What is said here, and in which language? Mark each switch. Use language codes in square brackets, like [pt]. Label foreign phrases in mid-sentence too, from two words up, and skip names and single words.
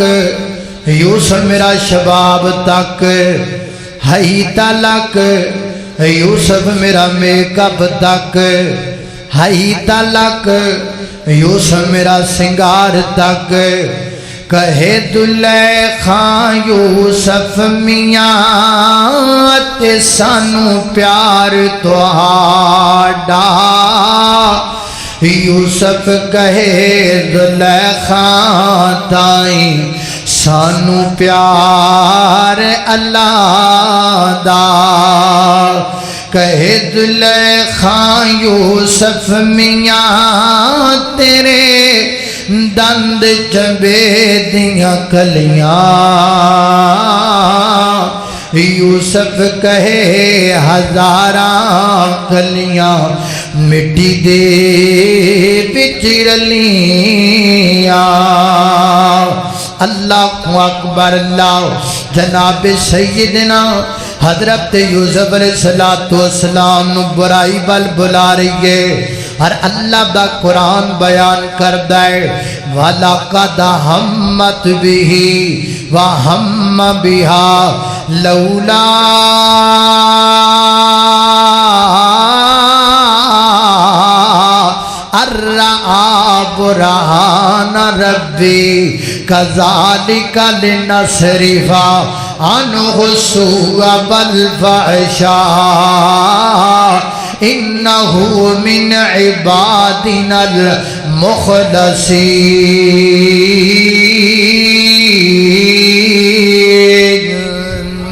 [pa] یوسف میرا شباب تک، ہئی تلک یوسف میرا میک اپ تک، ہئی تلک یوسف میرا سنگار تک، کہے زلیخا یوسف میاں تے سانو پیار تہاڈا، یوسف کہے زلیخا تائیں سانو پیار اللہ دا، کہے زلیخا یوسف میاں تیرے دند چبے دیاں کلیاں، یوسف کہے ہزاراں کلیاں مٹی دے وچ رلیاں۔ [ar] اللہ اکبر، [pa] اللہ جناب سیدنا حضرت یوسف [ar] علیہ السلام [pa] نو برائی بل بلا رہی ہے، اور اللہ دا قرآن بیان کردہ ہے [ar] وَلَقَدْ هَمَّتْ بِهِ وَهَمَّ بِهَا لَوْلَا أَرَّآ بُرْهَانَ رَبِّي كَذَلِكَ لِنَصْرِفَ عَنْهُ السُّوءَ وَالْفَحْشَاءَ إِنَّهُ مِنْ عِبَادِنَا الْمُخْلَصِينَ۔